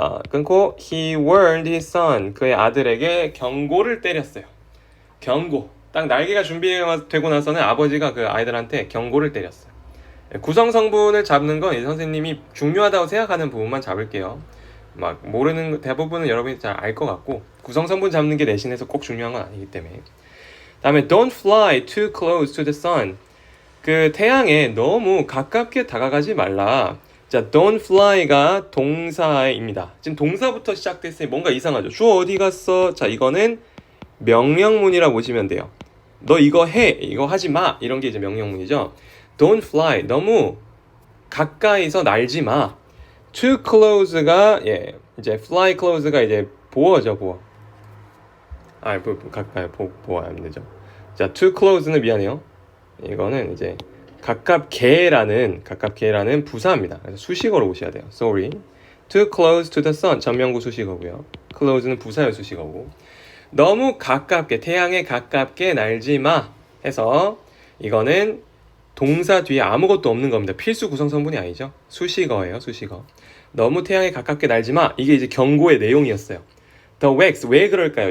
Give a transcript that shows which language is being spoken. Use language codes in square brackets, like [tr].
[ko] 끊고 [en] he warned his son. [ko] 그의 아들에게 경고를 때렸어요. 경고. 딱 날개가 준비되고 나서는 아버지가 그 아이들한테 경고를 때렸어요. 구성 성분을 잡는 건 선생님이 중요하다고 생각하는 부분만 잡을게요. 막 모르는 대부분은 여러분이 잘 알 것 같고 구성 성분 잡는 게 내신에서 꼭 중요한 건 아니기 때문에. 다음에 [en] don't fly too close to the sun. [ko] 그 태양에 너무 가깝게 다가가지 말라. 자, [en] don't fly [ko] 가 동사입니다. 지금 동사부터 시작됐으니 뭔가 이상하죠. 주어 어디 갔어? 자, 이거는 명령문이라 보시면 돼요. 너 이거 해, 이거 하지 마. 이런 게 이제 명령문이죠. [en] Don't fly. [ko] 너무 가까이서 날지 마. [en] Too close [ko] 가 이제 [en] fly close [ko] 가 이제 보어죠, 보어. 가까이 보어 안 되죠. 자, [en] too close [ko] 는 미안해요. 이거는 이제 가깝게라는 부사입니다. 그래서 수식어로 보셔야 돼요. [en] Sorry. Too close to the sun [ko] 전명구 수식어고요. close는 부사의 수식어고. 너무 가깝게 태양에 가깝게 날지 마 해서 이거는 동사 뒤에 아무것도 없는 겁니다. 필수 구성 성분이 아니죠. 수식어예요. 수식어. 너무 태양에 가깝게 날지 마. 이게 이제 경고의 내용이었어요. [en] The wax [ko] 왜 그럴까요?